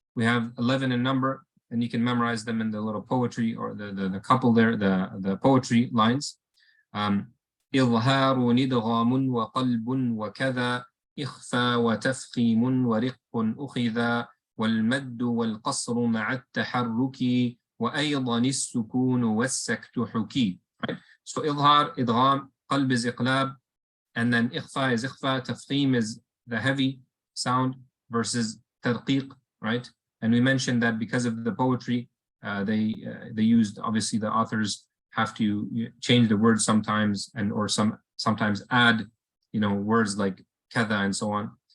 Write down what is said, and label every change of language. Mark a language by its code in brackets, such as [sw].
[en] We have 11 in number, and you can memorize them in the little poetry or the couple there, the poetry lines. [ar] إظهار ندغام وقلب وكذا إخفى وتفخيم ورق أخذا والمد والقصر مع التحرك وأيضا السكون والسكت حكي. [en] Right? So إظهار, إدغام, قلب is إقلاب, and then إخفى is إخفى, تفخيم is the heavy sound versus ترقيق, right? And we mentioned that because of the poetry, they used, obviously the authors have to change the words sometimes or sometimes add, words like kada and so on.